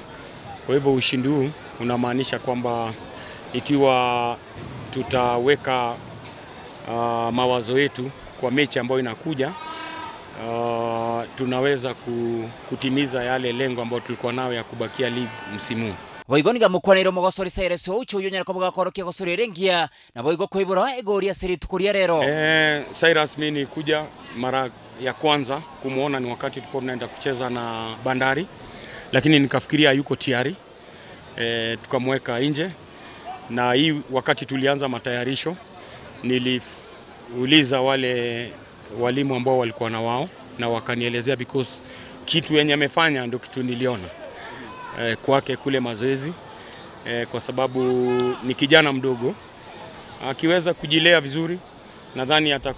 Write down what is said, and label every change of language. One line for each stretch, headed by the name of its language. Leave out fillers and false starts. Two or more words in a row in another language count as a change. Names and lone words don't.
Swahili: Kwa hivyo ushindi huu unamaanisha kwamba ikiwa tutaweka mawazo yetu kwa mechi ambayo inakuja, tunaweza kutimiza yale lengo ambayo tulikuwa nayo ya kubakia league msimu.
Gusii: Boigoniga mukwaniro mogosori Cyrus Oucho yonyera ko bugakorokia gosori rengia na boigo koibura egoria seri tukuria rero.
Swahili: Cyrus mimi kuja mara ya kwanza kumuona ni wakati tulikuwa tunaenda kucheza na Bandari, lakini nikafikiria yuko tayari, tukamweka nje. Na hii wakati tulianza matayarisho niliuliza wale walimu ambao walikuwa na wao na wakanielezea because kitu yenye amefanya ndio kitu niliona kwake kule mazoezi, kwa sababu ni kijana mdogo akiweza kujilea vizuri nadhani